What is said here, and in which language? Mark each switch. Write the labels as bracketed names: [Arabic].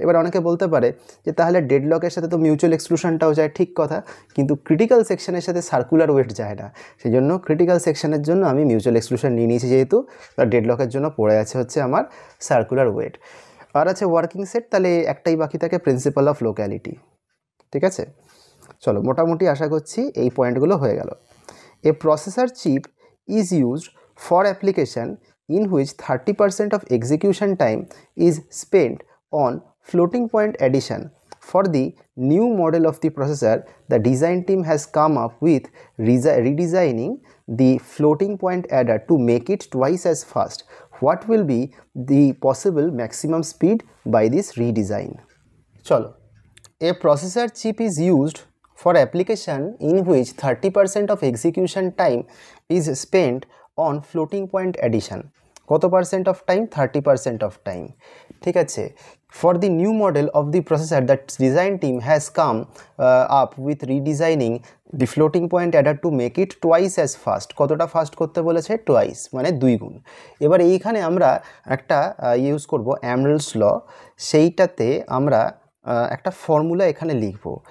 [Bangla] এবার অনেকে বলতে পারে যে তাহলে ডেডলকের সাথে তো মিউচুয়াল এক্সক্লুশনটাও যায়, ঠিক কথা, কিন্তু ক্রিটিক্যাল সেকশনের সাথে সার্কুলার ওয়েট যায় না। সেই জন্য ক্রিটিক্যাল সেকশনের জন্য আমি মিউচুয়াল এক্সক্লুশন নিয়ে নিয়েছি, যেহেতু ডেডলকের জন্য পড়ে আছে হচ্ছে আমার সার্কুলার ওয়েট। আর আছে ওয়ার্কিং সেট, তাহলে একটাই বাকি থাকে, প্রিন্সিপাল অফ লোক্যালিটি, ঠিক আছে? চলো, মোটামুটি আশা করছি এই পয়েন্টগুলো হয়ে গেল। [English] A processor chip is used for application in which 30% of execution time is spent on floating point addition. For the new model of the processor, the design team has come up with redesigning the floating point adder to make it twice as fast. What will be the possible maximum speed by this redesign? Chalo, a processor chip is used for application in which 30% of execution time is spent on floating point addition. [Bangla] কত percent of time? 30% of time, ঠিক আছে। [English] For the new model of the processor, that design team has come up with redesigning the floating point adder to make it twice as fast. [Bangla] কতটা fast করতে বলেছে? Twice, মানে 2 গুণ। এবার এইখানে আমরা একটা ইউজ করব অ্যামরেলস ল, সেইটাতে আমরা একটা ফর্মুলা এখানে লিখব।